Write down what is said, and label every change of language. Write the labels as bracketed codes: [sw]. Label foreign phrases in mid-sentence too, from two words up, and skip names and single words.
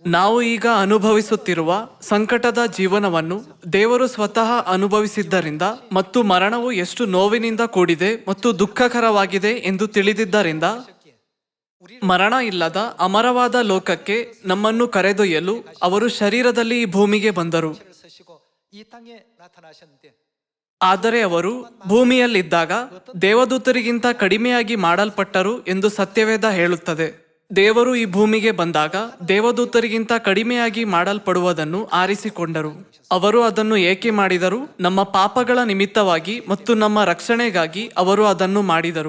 [kn] ನಾವು ಈಗ ಅನುಭವಿಸುತ್ತಿರುವ ಸಂಕಟದ ಜೀವನವನ್ನು ದೇವರು ಸ್ವತಃ ಅನುಭವಿಸಿದ್ದರಿಂದ ಮತ್ತು ಮರಣವು ಎಷ್ಟು ನೋವಿನಿಂದ ಕೂಡಿದೆ ಮತ್ತು ದುಃಖಕರವಾಗಿದೆ ಎಂದು ತಿಳಿದಿದ್ದರಿಂದ ಮರಣ ಇಲ್ಲದ ಅಮರವಾದ ಲೋಕಕ್ಕೆ ನಮ್ಮನ್ನು ಕರೆದೊಯ್ಯಲು ಅವರು ಶರೀರದಲ್ಲಿ ಈ ಭೂಮಿಗೆ ಬಂದರು. [ko] 이 땅에 나타나셨는데 [kn] ಆದರೆ ಅವರು ಭೂಮಿಯಲ್ಲಿದ್ದಾಗ ದೇವದೂತರಿಗಿಂತ ಕಡಿಮೆಯಾಗಿ ಮಾಡಲ್ಪಟ್ಟರು ಎಂದು ಸತ್ಯವೇದ ಹೇಳುತ್ತದೆ. ದೇವರು ಈ ಭೂಮಿಗೆ ಬಂದಾಗ ದೇವದೂತರಿಗಿಂತ ಕಡಿಮೆಯಾಗಿ ಮಾಡಲ್ಪಡುವುದನ್ನು ಆರಿಸಿಕೊಂಡರು. ಅವರು ಅದನ್ನು ಏಕೆ ಮಾಡಿದರು? ನಮ್ಮ ಪಾಪಗಳ ನಿಮಿತ್ತವಾಗಿ ಮತ್ತು ನಮ್ಮ ರಕ್ಷಣೆಗಾಗಿ ಅವರು ಅದನ್ನು ಮಾಡಿದರು.